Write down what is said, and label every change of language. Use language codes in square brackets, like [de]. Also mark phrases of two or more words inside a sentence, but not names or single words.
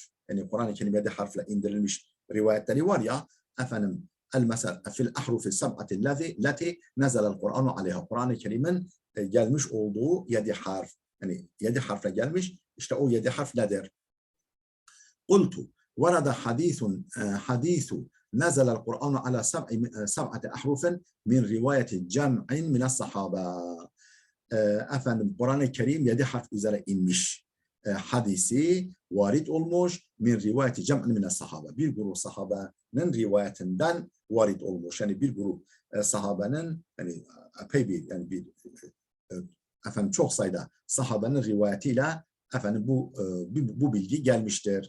[tr] Yani Kur'an-ı Kerim 7 harfle indirilmiş rivayetleri var ya, efendim [ar] المسألة في الأحرف السبعة التي نزل القرآن عليها. [tr] Kur'an-ı Kerim'in gelmiş olduğu 7 harf. Yani 7 harfle gelmiş. İşte o 7 harf nedir? [ar] قلت ورد حديث نزل القرآن على سبعة أحرف من رواية جمع من الصحابة. [tr] Efendim Kur'an-ı Kerim 7 harf üzere inmiş. Hadisi varid olmuş. [ar] من رواية جمع من الصحابة. [tr] Bir grup sahabenin rivayetinden varid olmuş. Yani bir grup sahabenin yani epey bir yani efendim çok sayıda sahabenin rivayetiyle efendim bu bilgi gelmiştir.